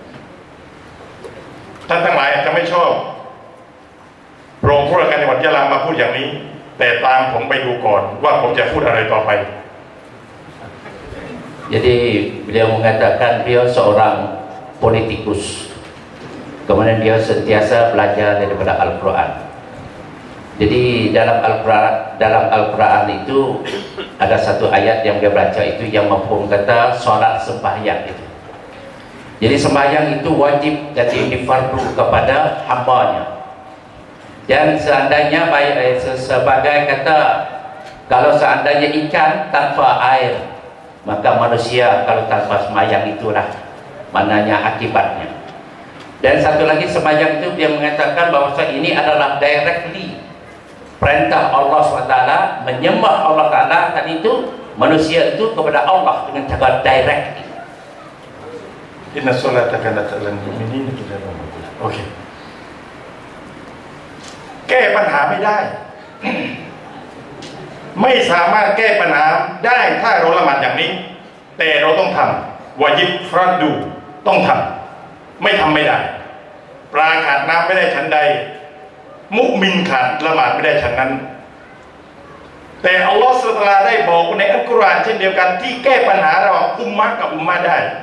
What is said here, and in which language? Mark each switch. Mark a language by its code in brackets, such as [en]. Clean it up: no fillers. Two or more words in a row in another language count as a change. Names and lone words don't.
[th] ท่านทั้งหลายอาจจะไม่ชอบรองผู้ว่าการจังหวัดยะลามาพูดอย่างนี้แต่ตามผมไปดูก่อนว่าผมจะพูดอะไรต่อไป [ms] Jadi beliau mengatakan beliau seorang politikus, kemudian dia sentiasa belajar daripada Al-Quran. Jadi dalam Al-Quran itu ada satu ayat yang dia baca itu yang mafhum kata solat sembahyang itu. Jadi sembahyang itu wajib jadi ini fardu kepada hambanya. Dan seandainya sebagai kata kalau seandainya ikan tanpa air, maka manusia kalau tanpa sembahyang itulah mananya akibatnya. Dan satu lagi sembahyang itu dia mengatakan bahwa ini adalah directly perintah Allah SWT menyembah Allah Ta'ala tadi itu manusia itu kepada Allah dengan cara direct. [ar] إن الصلاة كانت على المؤمنين كتابا موقوتا [th] โอเคแก้ปัญหาไม่ได้ ไม่สามารถแก้ปัญหาได้ ถ้าเราละหมาดอย่างนี้แต่เราต้องทำวาญิบฟรัดดูต้องทำไม่ทำไม่ได้ปลาขาดน้ำไม่ได้ฉันใดมุมินขาดละหมาดไม่ได้ฉันนั้นแต่ [ar] الله سبحانه وتعالى [th] ได้บอกในอัลกุรอานเช่นเดียวกันที่แก้ปัญหาระหว่างอุมมะห์กับอุมมะห์ได้